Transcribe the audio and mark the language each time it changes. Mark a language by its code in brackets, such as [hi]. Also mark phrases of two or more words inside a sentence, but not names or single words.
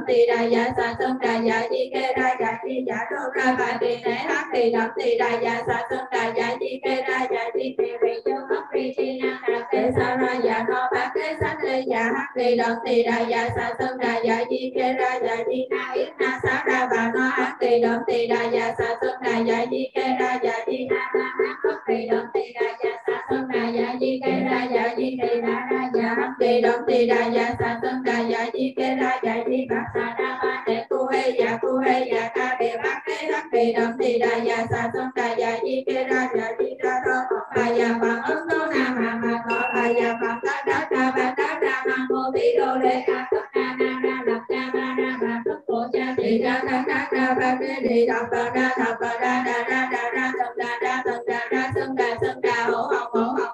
[sa] tỳ đà dạ sa tương đà dạ chi kê ra dạ chi dạ đô ra bà tỳ nể hấp tỳ nằm tỳ đà dạ sa tương đà dạ chi kê ra dạ chi tỳ rì chu hấp rì chi na đà kê sa ra dạ no bát kế sát lê dạ hấp tỳ nằm tỳ đà dạ sa tương đà dạ chi kê ra dạ chi na yết na sa ra bà no hấp tỳ nằm tỳ đà dạ sa tương đà dạ chi kê ra dạ chi na na hấp tỳ nằm tỳ đà dạ sa tương đà dạ chi kê ra dạ chi tỳ đà ra dạ hấp tỳ nằm tỳ đà dạ sa tương đà dạ chi kê ra dạ chi bát sa ra ba để cu hê dạ ca đề bát kế hấp tỳ nằm tỳ đà dạ sa tương đà dạ chi kê ra dạ chi ra đô bà dạ bằng ấn tố na mà tỏ bà dạ bằng tát đắc ra bát đắc ra nam mô tí đô đê a tất na na ra lập cha ba ra bà tất cổ cha tỳ ra tát đắc ra bát kế đi đọc bà ra thập bà ra đà ra thần đà ra xưng đà hổ hồng hổ